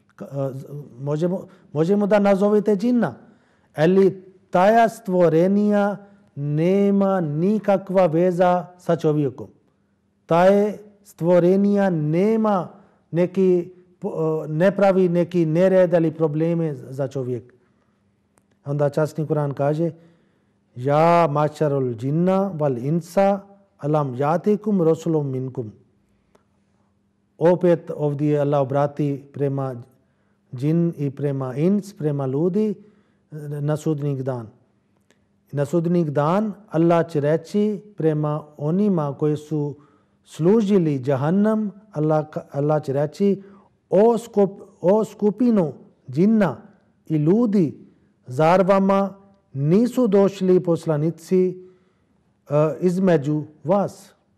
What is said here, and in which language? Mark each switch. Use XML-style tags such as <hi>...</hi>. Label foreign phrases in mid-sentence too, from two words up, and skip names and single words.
<bs>Možemo da nazovete džinna. Ali taja stvorenja nema nikakva veza sa čovjekom. Taje stvorenja nema ne pravi neki nered ili probleme za čovjek. Onda časni Kur'an kaže:</bs> <ar>يا معشر الجن والإنس ألم يأتكم رسل منكم.</ar> <bs>Opet ovdje Allah obrati prema džin i prema ins, prema ljudi na sudnji dan. Na sudnji dan Allah će reći prema onima koji su služili džahannam, Allah će reći: O skupinu džinna i ljudi, zar vama nisu došli poslanici između vas?</bs>